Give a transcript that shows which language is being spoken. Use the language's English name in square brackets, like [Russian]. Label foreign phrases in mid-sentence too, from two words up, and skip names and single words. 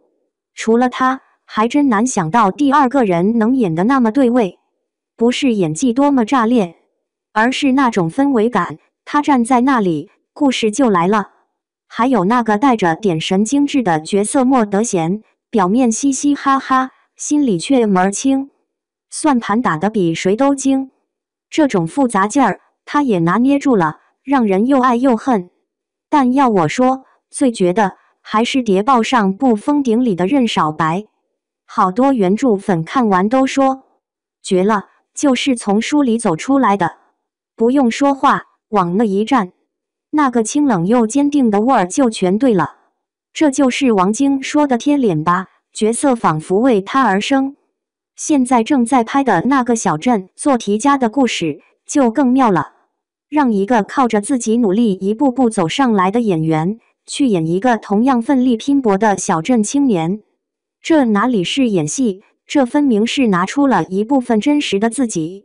[Chinese] 除了他，還真難想到第二個人能演得那麼對位。不是演技多麼炸裂，而是那種氛圍感，他站在那裡，故事就來了。還有那個帶着點神經質的角色莫德賢，表面嘻嘻哈哈，心裡卻門兒清，算盤打得比誰都精。這種複雜勁兒，他也拿捏住了，讓人又愛又恨。但要我說，最絕的還是諜報上不封頂裡的任少白，好多原著粉看完都說絕了，就是從書裡走出來的，不用說話，往那一站，那個清冷又堅定的味兒就全對了。這就是王晶說的貼臉吧，角色仿佛為他而生。現在正在拍的那個小鎮做題家的故事就更妙了，讓一個靠着自己努力一步步走上來的演員去演一個同樣奮力拼搏的小鎮青年，這哪裡是演戲，這分明是拿出了一部分真實的自己。